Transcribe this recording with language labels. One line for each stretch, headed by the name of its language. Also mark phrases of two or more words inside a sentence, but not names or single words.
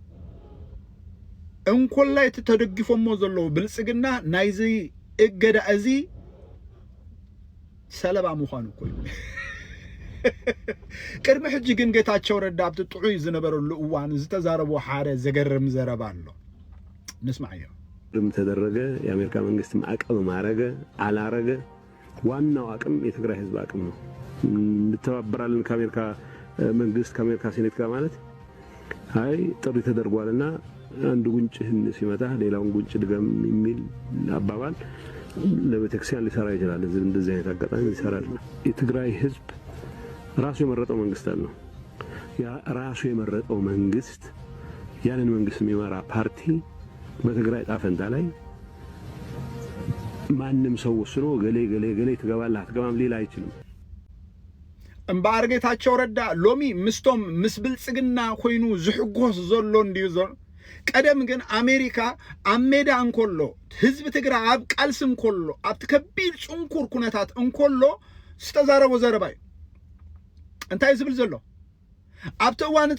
Tigrinya: እንኮላይ ተደግፎሞ ዘሎ ብልጽግና ናይዚ እገዳ እዚ ሰለባ ምዃኑ ኮይኑ ቅድሚ ሕጂ ግን ጌታቸው ረዳ ኣብቲ ጥዑይ ዝነበረሉ እዋን ዝተዛረቡ ሓደ ዘገርም ዘረባ ኣሎ ንስማዕዮ
Amharic: ተደረገ የአሜሪካ መንግስት ማዕቀብ ማረገ አላረገ ዋናው አቅም የትግራይ ህዝብ አቅም ነው እንተባበራለን ከአሜሪካ መንግስት ከአሜሪካ ሴኔት ጋር ማለት አይ ጥሪ ተደርጓልና አንድ ጉንጭህን ሲመታ ሌላውን ጉንጭ ድገም የሚል አባባል ለቤተክርስቲያን ሊሰራ ይችላል እንደዚህ አይነት አጋጣሚ ይሰራል የትግራይ ህዝብ ራሱ የመረጠው መንግስት አለ ያ ራሱ የመረጠው መንግስት ያንን መንግስት የሚመራ ፓርቲ በትግራይ ጣፈንታ ላይ ማንንም ሰው ወስኖ ገሌ ትገባለህ አትገባም ሊል አይችልም
Tigrinya: እምባር ጌታቸው ረዳ ሎሚ ምስቶም ምስ ብልጽግና ኮይኑ ዝሕጎስ ዘሎ እንዲዩ ዘሎ ቀደም ግን አሜሪካ አሜዳ እንኮሎ ህዝብ ትግራይ አብ ቃልስም እንኮሎ አብ ተከቢል ጽንኩር ኩነታት እንኮሎ ዝተዛረቦ ዘረባይ እንታይ ዝብል ዘሎ አብ ተዋንቲ